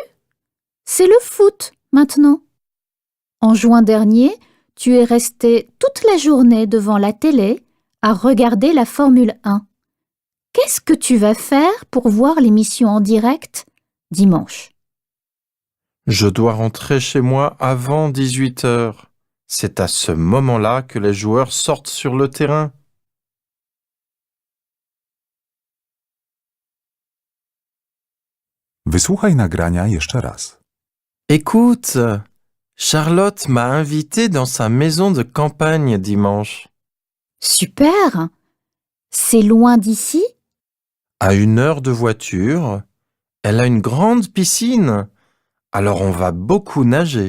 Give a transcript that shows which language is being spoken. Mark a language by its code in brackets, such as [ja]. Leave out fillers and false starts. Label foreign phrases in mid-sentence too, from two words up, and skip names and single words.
[fr] C'est le foot maintenant. En juin dernier, tu es resté toute la journée devant la télé à regarder la Formule 1. Qu'est-ce que tu vas faire pour voir l'émission en direct dimanche? Je dois rentrer chez moi avant 18 heures. C'est à ce moment-là que les joueurs sortent sur le terrain. [pl] Wysłuchaj nagrania jeszcze raz. [fr] Écoute, Charlotte m'a invité dans sa maison de campagne dimanche. Super! C'est loin d'ici? À 1 heure de voiture, elle a une grande piscine, alors on va beaucoup nager.